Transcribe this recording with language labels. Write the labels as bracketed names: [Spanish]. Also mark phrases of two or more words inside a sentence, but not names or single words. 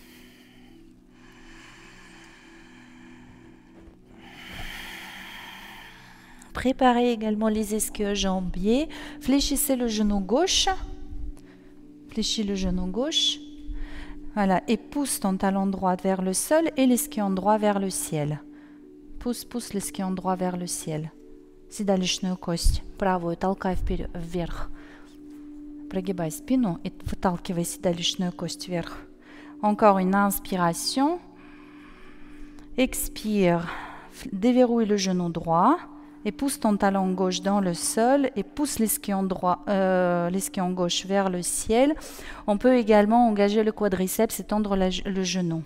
[French] Préparez également les ischio-jambiers. Fléchissez le genou gauche. Fléchis le genou gauche. Voilà, et pousse ton talon droit vers le sol et l'ischio droit vers le ciel. Pousse лиски droit vers le ciel. [Russian] Седалищную кость правую толкай вверх. Прогибай спину и выталкивай седалищную кость вверх. [French] Encore une inspiration. Expire. Déverrouille le genou droit et pousse ton talon gauche dans le sol et pousse l'ischio gauche vers le ciel. On peut également engager le quadriceps et tendre le genou.